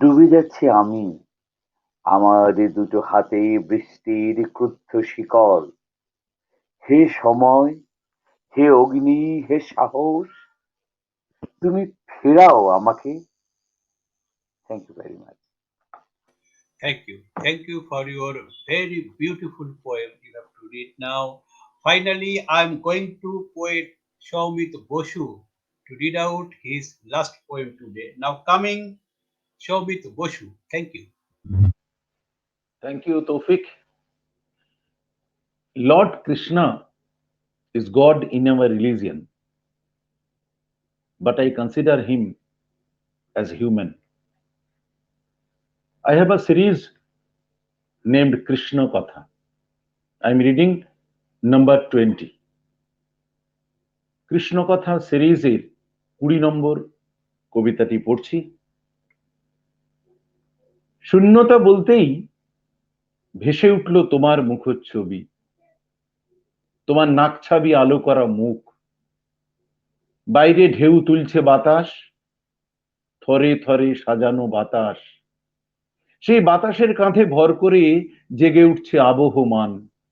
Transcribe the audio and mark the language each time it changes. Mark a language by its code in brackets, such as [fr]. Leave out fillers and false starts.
[bn] যাচ্ছি আমি আমার দুটো হাতে বৃষ্টির ক্রুদ্ধ শিকল হে সময় হে অগ্নি হে সাহস তুমি ফেরাও আমাকে [en] Thank you very much Thank you. Thank you for your very beautiful poem you have to read now. Finally, I'm going to poet Soumit Basu to read out his last poem today. Now coming Soumit Basu. Thank you. Thank you, Toufiq. Lord Krishna is God in our religion, but I consider him as human. I have a series named Krishna Katha. I'm reading number 20. [bn] Krishna কথা সিরিজের 20 নম্বর কবিতাটি পড়ছি। শূন্যতা বলতেই ভেসে উঠল তোমার মুখচ্ছবি, তোমার নাকছাবি আলো করা মুখ, বাইরে ঢেউ তুলছে বাতাস, থরে থরে সাজানো বাতাস, সেই বাতাসের কাঁধে ভর করে জেগে উঠছে আবহমান।